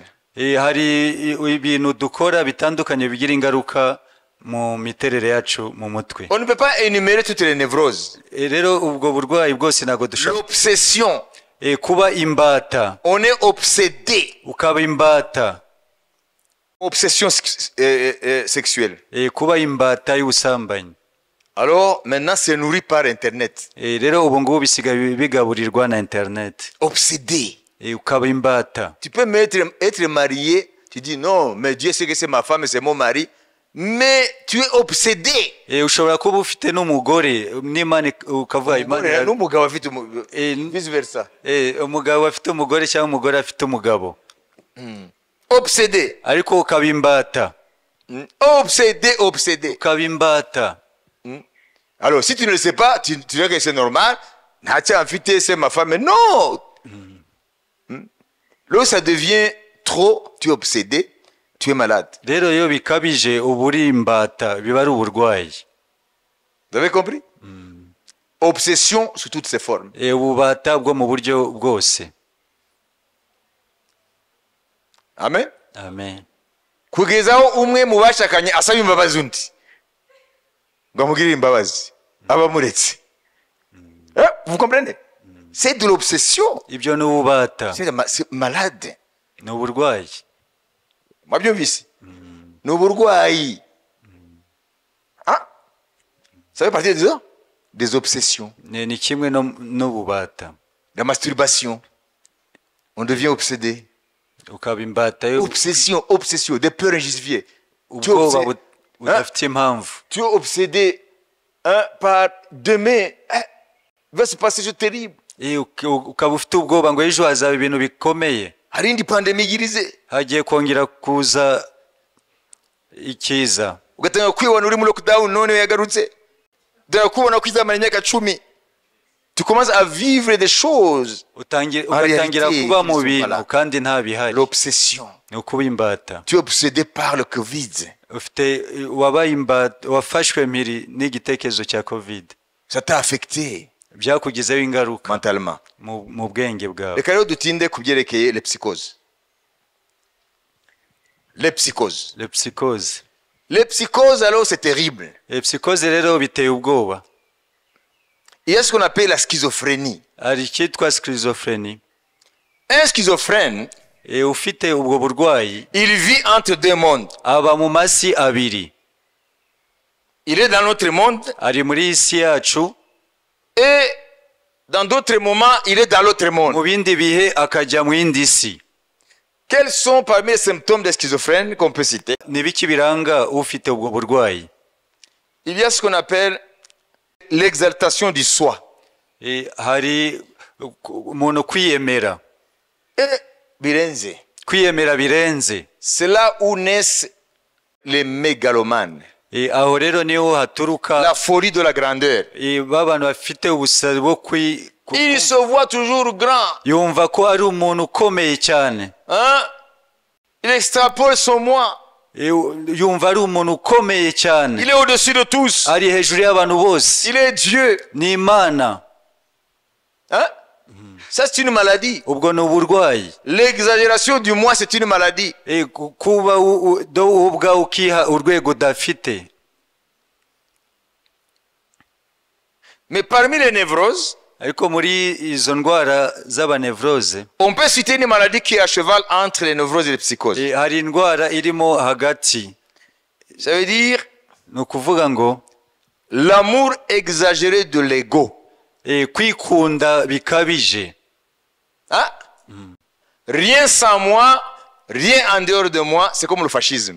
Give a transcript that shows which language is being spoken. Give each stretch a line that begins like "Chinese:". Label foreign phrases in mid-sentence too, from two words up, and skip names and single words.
Kinyarwanda: Hari ibintu dukora bitandukanye bigira ingaruka mu miterere yacu mu mutwe.
French: On ne peut pas énumérer toutes les névroses.
Kinyarwanda: Rero ubwo burwayi bwose ntabwo dushobora.
French: L'obsession.
Kinyarwanda: Kuba imbata.
French: On est obsédé.
Kinyarwanda: Ukaba imbata.
French: Obsession sexuelle.
Kinyarwanda: Kuba imbata y'ubusambanyi.
French: Alors, maintenant, c'est nourri par Internet.
Kinyarwanda: Rero ubu ngubu bisigaye bigaburirwa na internet.
French: Obsédé.
Kinyarwanda: Ukaba imbata.
French: Tu peux être marié, tu dis non, mais Dieu sait que c'est ma femme et c'est mon mari, mais tu es obsédé.
Kinyarwanda: Ushobora kuba ufite n'umugore n'Imana ukavuga Imana n'umugabo afite vice versa. Umugabo afite umugore cyangwa umugore afite umugabo.
French: Obsédé.
Kinyarwanda: Ariko ukaba imbata.
French: Obsédé.
Kinyarwanda: Ukaba imbata.
French: Alors, si tu ne le sais pas, tu dirais que c'est normal. C'est ma femme. Mais non! Là, ça devient trop, tu es obsédé, tu es malade.
Kinyarwanda: Rero iyo bikabije uba uri imbata, biba ari uburwayi.
French: Vous avez compris? Obsession sous toutes ses formes.
Kinyarwanda: Ububata bwo mu buryo bwose. Amen. Amen. Kugezaho umwe mu bashakanye asaba imbabazi undi ngo amugirire imbabazi abamuretse.
French: Vous comprenez? C'est de l'obsession.
Kinyarwanda: Ibyo ni ububata.
French: C'est malade.
Kinyarwanda: Ni uburwayi. Mwabyumvise? Ni uburwayi.
French: Ça fait partie des obsessions.
Kinyarwanda: Ni kimwe n'ububata.
French: La masturbation. On devient obsédé.
Kinyarwanda: Ukaba imbata
French: Obsession, des peurs injustifiées.
Kinyarwanda: Ubwoba budafite impamvu.
French: Tu es obsédé hein, par demain, il va se passer des choses terribles.
Kinyarwanda: ukaba ufite ubwoba ngo ejo hazaba ibintu bikomeye, hari indi pandemi igirize, hagiye kongera kuza ikiza, ugatanga kwibona uri muri lockdown none yagarutse, dore kubona ko izamara imyaka 10.
French: Tu commences à vivre des choses.
Kinyarwanda: ugatangira kuba mu bintu kandi nta bihari.
French: L'obsession.
Kinyarwanda: Ni ukuba imbata.
French: Tu es obsédé par le Covid.
Kinyarwanda: Wabaye imbata, wafashwe mpiri n'igitekerezo cya Covid.
French: Ça t'a affecté.
Kinyarwanda: Byakugizeho ingaruka mentalement. mu bwenge bwawe. Reka rero dutinde kubyerekeye
French: les psychoses. Les psychoses. Les psychoses. Les psychoses alors c'est terrible. Les psychoses
Kinyarwanda: rero biteye ubwoba.
French: Il y a ce qu'on appelle la schizophrénie.
Kinyarwanda: Hari icyitwa schizophrénie.
French: Un schizophrène,
Kinyarwanda: ufite ubwo burwayi,
French: il vit entre deux mondes.
Kinyarwanda: Aba mu masi abiri.
French: Il est dans notre monde.
Kinyarwanda: Ari muri isi yacu.
French: Et dans d'autres moments, il est dans l'autre monde.
Kinyarwanda: Mu bindi bihe akajya mu yindi si.
French: Quels sont parmi les symptômes des schizophrènes qu'on peut citer?
Kinyarwanda: Ni biki biranga ufite ubwo burwayi?
French: Il y a ce qu'on appelle l'exaltation du soi.
Kinyarwanda: Hari umuntu kwiyemera. Birenze. Kwiyemera birenze.
French: C'est là où naissent les mégalomanes.
Kinyarwanda: Aho rero niho haturuka
French: la folie de la grandeur.
Kinyarwanda: Babantu bafite ubusazi bwo
French: il se voit toujours grand.
Kinyarwanda: Yumva ko ari umuntu ukomeye cyane.
French: Il extrapole son moi.
Kinyarwanda: Yumva ari umuntu ukomeye cyane.
French: Il est au-dessus de tous.
Kinyarwanda: Ari hejuru y'abantu bose.
French: Il est Dieu.
Kinyarwanda: Ni Imana.
French: Ça c'est une maladie.
Kinyarwanda: Ubwo ni uburwayi.
French: L'exagération du moi c'est une maladie.
Kinyarwanda: Kuba ubwa ukiha urwego dafite.
French: Mais parmi les névroses,
Kinyarwanda: ariko muri izo ndwara z'abanevrose,
French: on peut citer une maladie qui est à cheval entre les névroses et les psychoses.
Kinyarwanda: Hari indwara irimo hagati.
French: Ça veut dire
Kinyarwanda: ni ukuvuga ngo
French: l'amour exagéré de l'ego.
Kinyarwanda: Kwikunda bikabije.
French: Rien sans moi, rien en dehors de moi, c'est comme le fascisme.